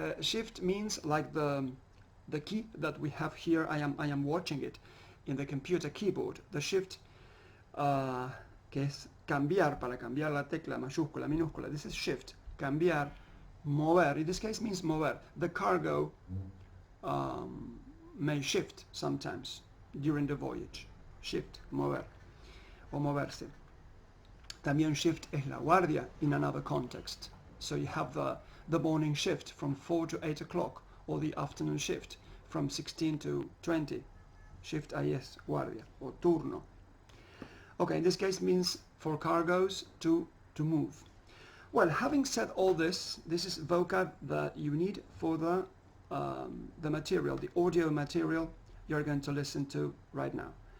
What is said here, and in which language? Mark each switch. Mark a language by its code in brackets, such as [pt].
[en] Shift means like the key that we have here. I am watching it in the computer keyboard. [es] The shift, que es cambiar, para cambiar la tecla mayúscula, minúscula. [en] This is shift. [es] Cambiar, mover. [en] In this case means mover. The cargo may shift sometimes during the voyage. [es] Shift, mover, o moverse. También shift es la guardia [en] in another context. So you have the morning shift from 4 to 8 o'clock, or the afternoon shift from 16 to 20. [es] Shift ahí es guardia, [en] or turno. Okay, in this case means for cargoes to move. Well, having said all this, this is vocab that you need for the material, the audio material you're going to listen to right now.